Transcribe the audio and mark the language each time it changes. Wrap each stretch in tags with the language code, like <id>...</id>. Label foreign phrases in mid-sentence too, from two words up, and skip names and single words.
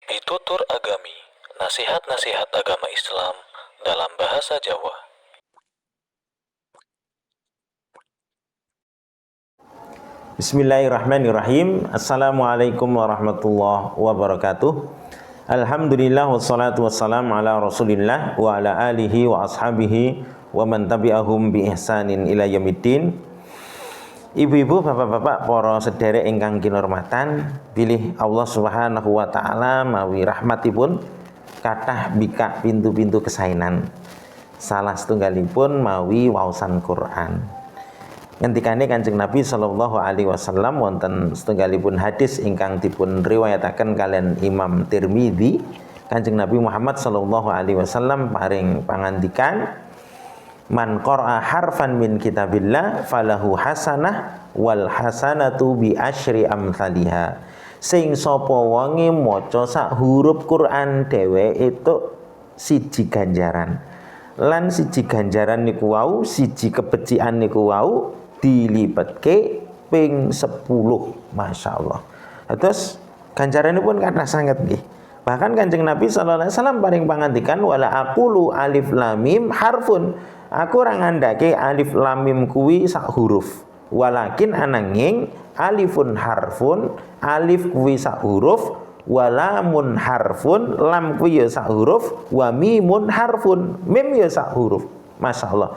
<jv>Pitutur Agami,</jv> <id>nasihat-nasihat agama Islam dalam bahasa Jawa.</id> <ar>بسم الله الرحمن الرحيم. السلام عليكم ورحمة الله وبركاته. الحمد لله والصلاة والسلام على رسول الله وعلى آله وأصحابه ومن تبعهم بإحسان إلى يوم الدين.</ar> <jv>Ibu-ibu, bapak-bapak, para sederek ingkang kinurmatan, pilih Allah</jv> <ar>سبحانه وتعالى</ar> <jv>mawi rahmatipun kathah bikak pintu-pintu kesainan. Salah setunggalipun mawi waosan Quran. Ngendikane Kanjeng Nabi</jv> <ar>صلى الله عليه وسلم</ar> <jv>wonten setunggalipun hadis ingkang dipun riwayataken kalian Imam Tirmidzi, Kanjeng Nabi Muhammad</jv> <ar>صلى الله عليه وسلم</ar> <jv>paring pangandikan,</jv> <ar>من قرأ حرفا من كتاب الله فله حسنة والحسنة بعشر أمثالها.</ar> <jv>Sing sapa wonge maca sak huruf Quran dheweke itu siji ganjaran. Lan siji ganjaran niku wau, siji kebecikan niku wau dilipetke ping 10. Masyaallah. Terus ganjaranipun kathah sanget nggih. Bahkan Kanjeng Nabi</jv> <ar>صلى الله عليه وسلم</ar> <jv>paring pangandikan</jv> <ar>ولا أقول الم حرف.</ar> <jv>Aku ora ngandhake alif lam mim kuwi sak huruf. Walakin ananging</jv> <ar>ألف حرف,</ar> <jv>alif kuwi sak huruf,</jv> <ar>ولام حرف,</ar> <jv>lam kuwi ya sak huruf,</jv> <ar>وميم حرف,</ar> <jv>mim ya sak huruf. Masyaallah.</jv>